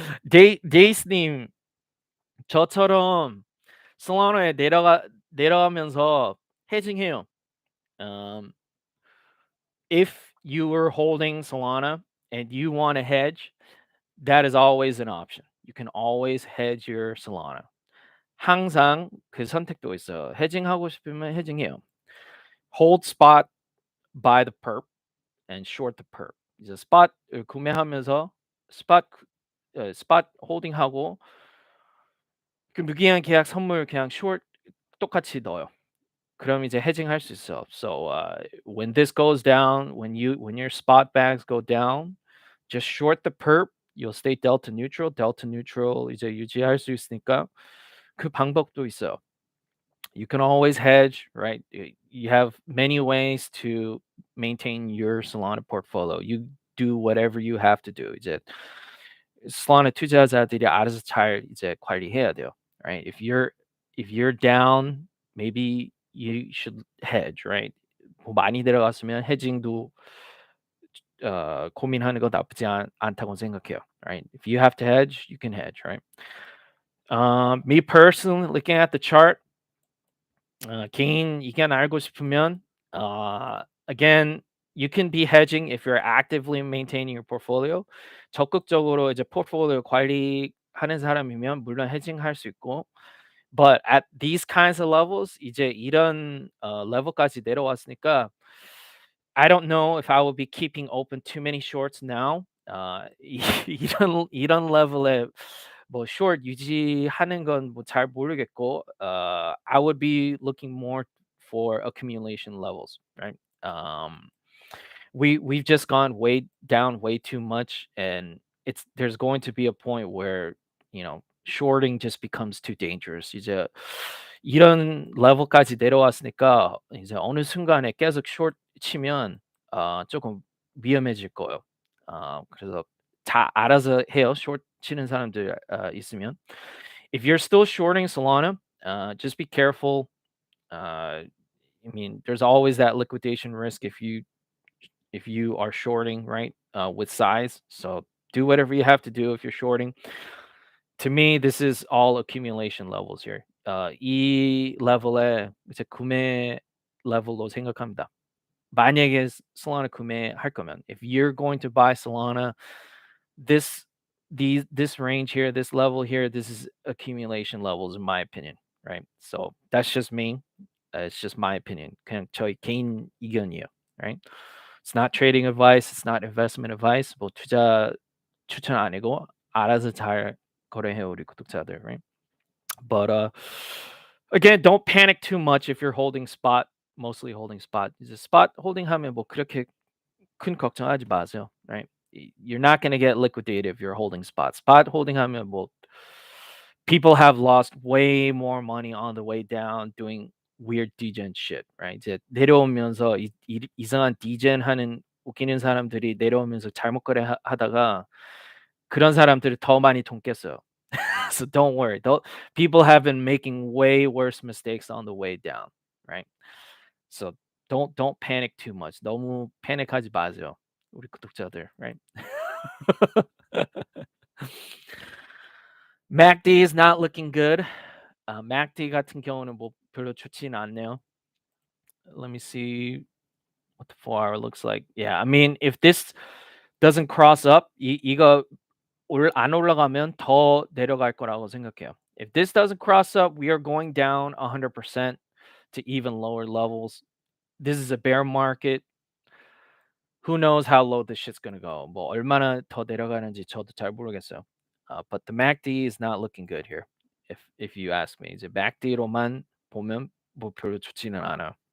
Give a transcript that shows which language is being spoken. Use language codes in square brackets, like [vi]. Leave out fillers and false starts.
[ko] 데이스님, 저처럼 솔라나에 내려가면서 헤징해요. [en] If you were holding Solana and you want to hedge, that is always an option. You can always hedge your Solana. [ko] 항상 그 선택도 있어요. 헤징하고 싶으면 헤징해요. [en] Hold spot, buy the perp, and short the perp. [ko] 이제 spot 구매하면서 spot holding하고 그 무기한 계약 선물 그냥 short 똑같이 넣어요. 그럼 이제 hedging할 수 있어. [en] So when this goes down, when your spot bags go down, just short the perp. You'll stay delta neutral. [ko] Delta neutral 이제 유지할 수 있으니까 그 방법도 있어요. [en] You can always hedge, right? You have many ways to maintain your Solana portfolio. You do whatever you have to do. [ko] 이제 Solana 투자자들이 알아서 잘 이제 관리해야 돼요, right? [en] If you're down, maybe you should hedge, right? [ko] 뭐 많이 들어갔으면 헤징도 고민하는 거 나쁘지 않다고 생각해요, right? [en] If you have to hedge, you can hedge, right? Me personally, looking at the chart, [ko] 개인 의견 알고 싶으면 [en] again, you can be hedging if you're actively maintaining your portfolio. [ko] 적극적으로 이제 포트폴리오 관리하는 사람이면 물론 헤징할 수 있고, [en] but at these kinds of levels, [ko] 이제 이런 레벨까지 내려왔으니까 [en] I don't know if I will be keeping open too many shorts now. [ko] 이런 레벨에 뭐 short 유지하는 건 뭐 잘 모르겠고, [en] I would be looking more for accumulation levels, right? We've just gone way down way too much, and there's going to be a point where shorting just becomes too dangerous. [ko] 이제 이런 레벨까지 내려왔으니까 이제 어느 순간에 계속 short 치면 조금 위험해질 거예요. 그래서 다 알아서 해요. short 치는 사람들 있으면. [en] If you're still shorting Solana, just be careful. I mean, there's always that liquidation risk if you are shorting, right? With size. So do whatever you have to do if you're shorting. To me, this is all accumulation levels here. [ko] 이 레벨에 이제 구매 레벨로 생각합니다. 만약에 Solana 구매할 거면, [en] if you're going to buy Solana, this range here, this level here, this is accumulation levels in my opinion, right? So that's just me. It's just my opinion. [ko] 그냥 저희 개인 의견이에요, right? [en] It's not trading advice. It's not investment advice. [ko] 뭐 투자 추천 아니고 알아서 잘 거래해요, 우리 구독자들, right? [en] But again, don't panic too much if you're holding spot, mostly holding spot. [ko] 이제 spot holding 하면 뭐 그렇게 큰 걱정하지 마세요, right? [en] You're not going to get liquidated if you're holding spot. [ko] Spot holding 하면 뭐 [en] people have lost way more money on the way down doing weird degen shit, right? [ko] 이제 내려오면서 이상한 degen 하는 웃기는 사람들이 내려오면서 잘못 거래하다가 그런 사람들이 더 많이 돈 깼어요. [en] So don't worry. People have been making way worse mistakes on the way down, right? So don't panic too much. [ko] 너무 패닉하지 마세요, 우리 구독자들, right? [en] MACD is not looking good. [ko] MACD 같은 경우는 뭐 별로 좋지는 않네요. [en] Let me see what the 4-hour looks like. Yeah, I mean, if this doesn't cross up, [ko] 이거 안 올라가면 더 내려갈 거라고 생각해요. [en] If this doesn't cross up, we are going down 100% to even lower levels. This is a bear market. Who knows how low this shit's gonna go. [ko] 뭐 얼마나 더 내려가는지 저도 잘 모르겠어요. [en] But the MACD is not looking good here. If you ask me, [ko] 이제 MACD로만 보면 뭐 별로 좋지는 않아요.